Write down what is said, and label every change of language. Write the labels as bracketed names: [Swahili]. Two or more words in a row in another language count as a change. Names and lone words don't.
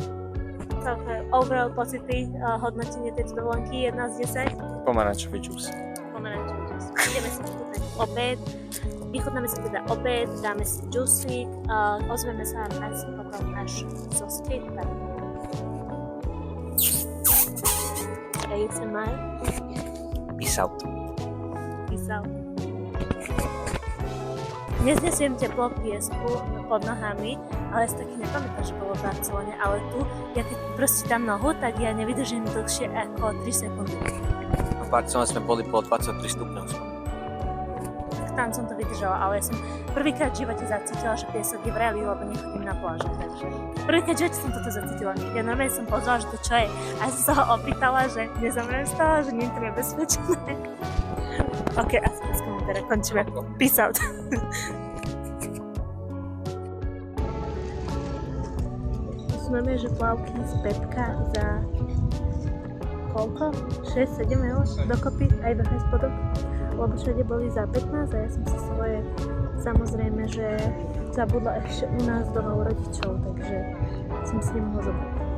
[Slovak] Overall pocity, hodnotenie tejto dovolenky 1 z 10. Pomarančový džús. Pomarančový džús. Ideme si vychutnať obed. Vychutnáme si teda obed, dáme si džúsik, ozveme sa vám asi potom až zo skateparku. ASMR. [English] Peace out. Peace out. [Slovak] Neznesiem teplo piesku pod nohami, ale ja si taky nepamätám, že bolo v Barcelone, ale tu, ja keď proste dám nohu, tak ja nevydržím dlhšie ako 3 sekundy. V Barcelone sme boli po 23 stupňov. Tam som to vydržala, ale ja som prvýkrát v živote zacítila, že piesok je vrelý, lebo nechodím na pláže, takže prvýkrát v živote som toto zacítila. Ja normálne som pozvala, že to čo je, a ja som sa ho opýtala, že nezomriem z toho, že nie je to nebezpečné. Ok, asi teda končíme. [English] Peace out. [Slovak] Máme, že plavky z Pepka za koľko? 6-7 eur dokopy, aj do hospodok. Lebo všade boli za 15 a ja som si svoje samozrejme, že zabudla ešte u nás doma u rodičov, takže som si nemohla zobrať.